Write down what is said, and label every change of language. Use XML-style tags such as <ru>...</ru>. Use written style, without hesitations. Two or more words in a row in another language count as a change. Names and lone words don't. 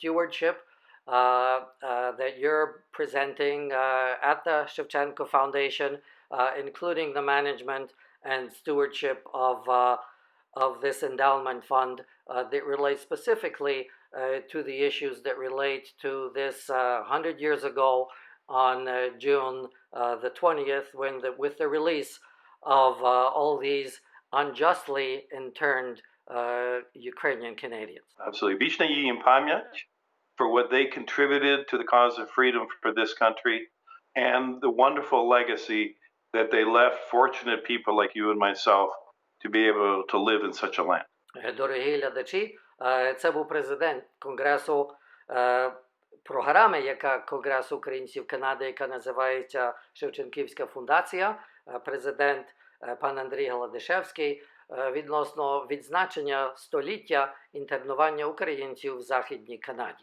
<en>stewardship that you're presenting at the Shevchenko Foundation, including the management and stewardship of this endowment fund that relates specifically to the issues that relate to this 100 years ago on June the 20th, when with the release of all these unjustly interned Ukrainian Canadians. Absolutely.</en> <uk>Вічна їм пам'ять</uk> <en>for what they contributed to the cause of freedom for this country and the wonderful legacy that they left fortunate people like you and myself to be able to live in such a land.</en> <uk>Дорогі глядачі, це був президент Конгресу, програми, яка Конгресу українців Канади, яка називається Шевченківська фундація, президент пан Андрій Hladyshewsky, відносно відзначення століття інтернування українців в Західній Канаді.</uk>